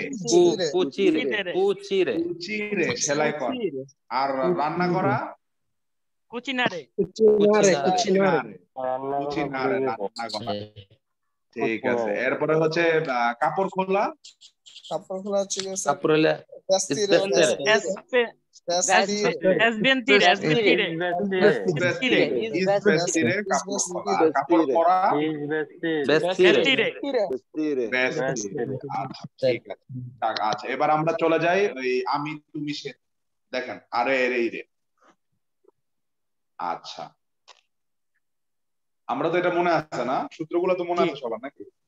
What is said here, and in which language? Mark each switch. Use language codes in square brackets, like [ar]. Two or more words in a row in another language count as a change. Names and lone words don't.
[it] cucire [bn] কুচিরে, সেলাই করা। আর রান্না করা। [it] Cucinare. [bn] কুচিনারে। কুচিনারে, রান্না করা। ঠিক আছে, এরপরে হচ্ছে কাপড় খোলা। কাপড় খোলা হচ্ছে কি স্যার? [it] capurele vestire, Smentire. Smentire. [bn] ভেস্তিরে, ইস ভেস্তিরে, কাপড় খোলা। আর কাপড় পরা। [it] vestire [bn] ভেস্তিরে। আচ্ছা, ঠিক আছে। আচ্ছা, এবার আমরা চলে যাই ওই আমি তুমি সে। দেখেন, আরে এরে ইরে। আচ্ছা, আমরা তো এটা মনে আছে না, সূত্রগুলো তো মনে আছে সবার নাকি?